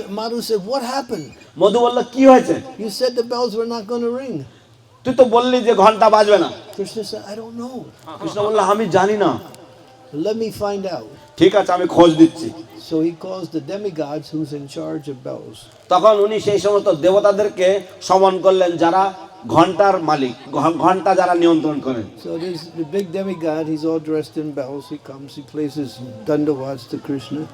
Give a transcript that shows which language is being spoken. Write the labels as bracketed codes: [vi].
[en] Madhu said, what happened? [bn] মধু বলল কি হয়েছে? [en] You said the bells were not going to ring. [bn] তুই তো বললি যে ঘন্টা বাজবে না। [en] Krishna said, I don't know. [bn] Krishna বলল আমি জানি না। [en] Let me find out. [bn] ঠিক আছে আমি খোঁজ দিচ্ছি। [en] So he calls the demigods who's in charge of bells. [bn] তখন উনি সেই সমস্ত দেবতাদেরকে সমন করলেন যারা ঘন্টার মালিক, ঘন্টা যারা নিয়ন্ত্রণ করেন। [en] So there's the big demigod, he's all dressed in bells. He comes, he plays his dandavats to Krishna.